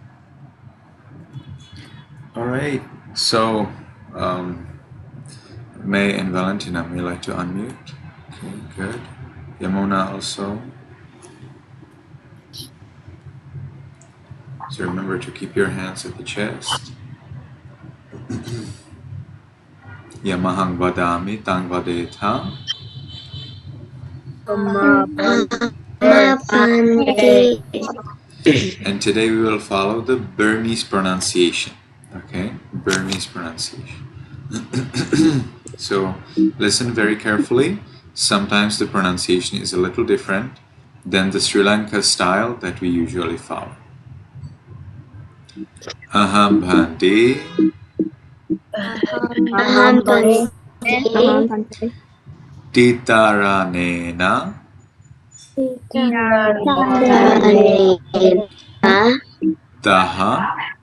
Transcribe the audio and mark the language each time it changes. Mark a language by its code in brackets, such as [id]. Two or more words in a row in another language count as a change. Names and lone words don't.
[en] All right. So, May and Valentina, may like to unmute? Okay, good. Yamuna also. So remember to keep your hands at the chest. [pi] Yamahang vadami tang vadeta. [en] And today we will follow the Burmese pronunciation. Okay, Burmese pronunciation. So listen very carefully. Sometimes the pronunciation is a little different than the Sri Lanka style that we usually follow. [pi] Aham bhante. Aham bhante. Titaranena. Daha.